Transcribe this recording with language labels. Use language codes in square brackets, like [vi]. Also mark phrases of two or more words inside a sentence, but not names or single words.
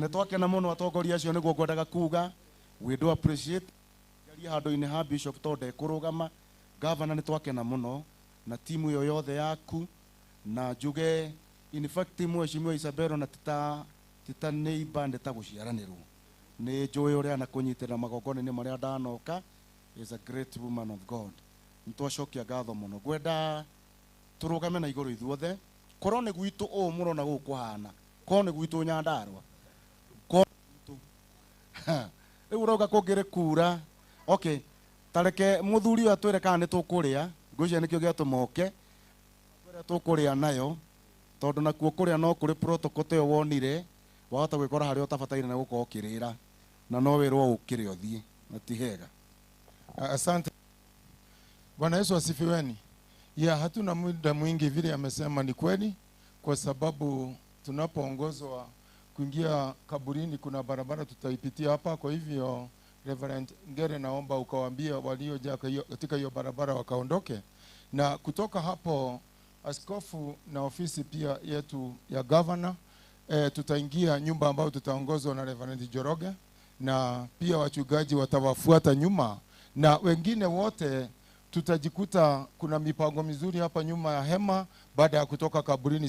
[ki] Nĩ twakena mũno atongoria acio, nĩguo ngwendaga kuga [en] we do appreciate [ki] yaria handũ-inĩ ha Bishop tondũ ndekũrũgama. Governor nĩ twakena mũno na timu ĩyo yothe yaku, na njuge [en] in fact [ki] mheshimiwa Isabella na tita neighbor ndĩtagũciaranĩrwo. Nĩ njũĩ ũrĩa anakũnyitĩra magongona-inĩ marĩa ndanoka. [en] Is a great woman of God. [ki] Nĩ twacokia ngatho mũno. Ngwenda tũrũgame na igũrũ ithuothe. Korwo nĩ gwitũ ũũ mũrona gũkũ kũhana, korwo nĩ gwitũ Nyandarua, rĩu ũrauga kũngĩrĩ kura. Okay, tareke mũthuri ũyũ atwĩre kana nĩ tũkũrĩa, ngwĩciria nĩkĩo gĩatũmoke twĩre tũkũrĩa nayo, tondũ nakuo kũrĩa no kũrĩ protocol ta ĩyo wonire, wahota gwĩkora harĩa ũtabataire na gũkorwo ũkĩrĩra, na no wĩrwo ũkĩrĩ ũthiĩ, na ti hega. [sw] Asante. Bwana Yesu asifiweni. Hatuna muda mwingi, vile amesema ni kweli, kwa sababu tunapoongozwa kuingia kaburini kuna barabara tutaipitia hapa. Kwa hivyo Reverend Ngere, naomba ukawaambia waliojaa katika hiyo barabara wakaondoke, na kutoka hapo askofu na ofisi pia yetu ya governor tutaingia nyumba ambayo tutaongozwa na Reverend Njoroge, na pia wachungaji watawafuata nyuma, na wengine wote tutajikuta kuna mipango mizuri hapa nyuma ya hema baada ya kutoka kaburini.